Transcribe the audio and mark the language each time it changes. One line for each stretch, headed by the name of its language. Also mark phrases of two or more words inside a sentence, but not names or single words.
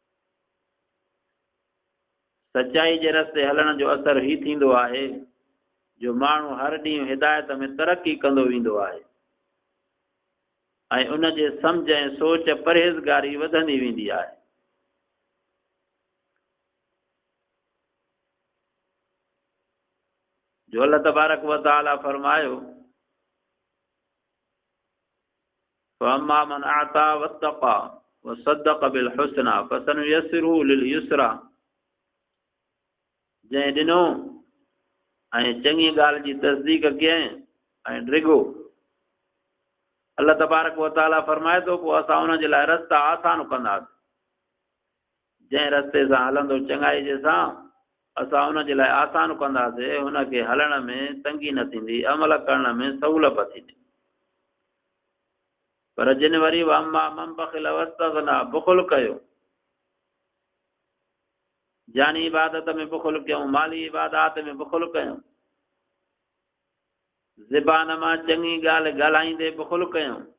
Sindhi: सच्चाई जे रस्ते हलण जो असर ही थींदो आहे जो माण्हू हर ॾींहुं हिदायत में तरक़ी कंदो वेंदो आहे ऐं उन जे सम्झ ऐं सोच परहेज़गारी वधंदी वेंदी आहे।
Arabic: جو الله تبارك وتعالى فرمايو فأما من أعطى واتقى وصدق بالحسنى فسنيسره لليسرى,
Sindhi: जंहिं ॾिनो ऐं चङी ॻाल्हि जी तस्दीक कयईं ऐं डिघो,
Arabic: الله تبارك وتعالى
Sindhi: फरमाए थो पोइ असां उन जे लाइ रस्ता आसान कंदासीं। जंहिं रस्ते सां हलंदो चङाई जे सां असां उन जे लाइ आसान कंदासीं, हुनखे हलण में तंगी न थींदी, अमल करण में सहूलत थींदी। पर जिन वरी
Arabic: أما من بخل واستغنى
Sindhi: बुख़ुल कयो, जानी इबादत में बुख़ुल कयूं, माली इबादात में बुख़ुल कयूं, ज़बान मां चङी ॻाल्हि ॻाल्हाईंदे बुख़ुल कयूं,